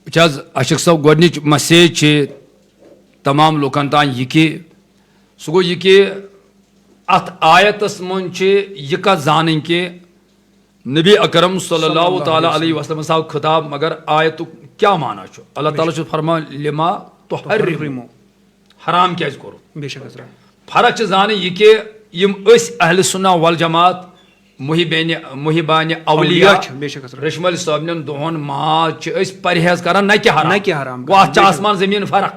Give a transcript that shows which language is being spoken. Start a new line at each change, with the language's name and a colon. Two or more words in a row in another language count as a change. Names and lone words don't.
Kashmiri: وٕچھ حظ اشق صٲب گۄڈنِچ مسیج چھِ تمام لُکن تام یہِ کہِ سُہ گوٚو یہِ کہِ اتھ آیتس منٛز چھِ یہِ کتھ زانٕنۍ کہِ نبی اکرم صلی اللہ تعالیٰ علیہ وسلمس آو خطاب مگر آیتُک کیاہ معنی چھُ اللہ تعالیٰ چھُ فرمان
Arabic: لما تحرمو
Kashmiri: حرام کیازِ کوٚرُکھ بے شک حضرت فرق چھِ زانٕنۍ یہِ کہِ یم أسۍ اہلِ سُنہ والجماعت محبانہِ اولیاء رشمل صٲبنٮ۪ن دۄہن ماز چھِ أسۍ پرہیز کران نہ کہِ حرام گوٚو اتھ چھِ آسمان زمیٖن فرق